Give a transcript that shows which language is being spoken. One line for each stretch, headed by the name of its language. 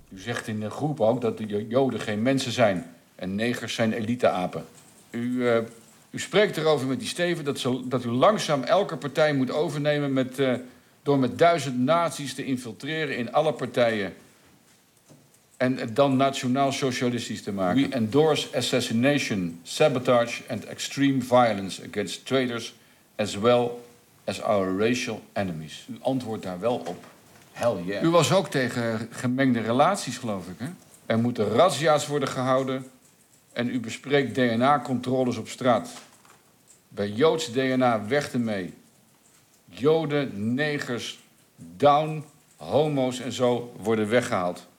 Dutch: U zegt in de groep ook dat de Joden geen mensen zijn en negers zijn elite-apen. U spreekt erover met die Steven dat u langzaam elke partij moet overnemen door met 1000 nazi's te infiltreren in alle partijen. En het dan nationaal-socialistisch te maken.
English: We endorse assassination, sabotage and extreme violence against traitors as well as our racial enemies.
Dutch: U antwoordt daar wel op.
English: Hell yeah.
Dutch: U was ook tegen gemengde relaties, geloof ik, hè? Er moeten razzia's worden gehouden en u bespreekt DNA-controles op straat. Bij Joods DNA weg ermee. Joden, negers, down, homo's en zo worden weggehaald.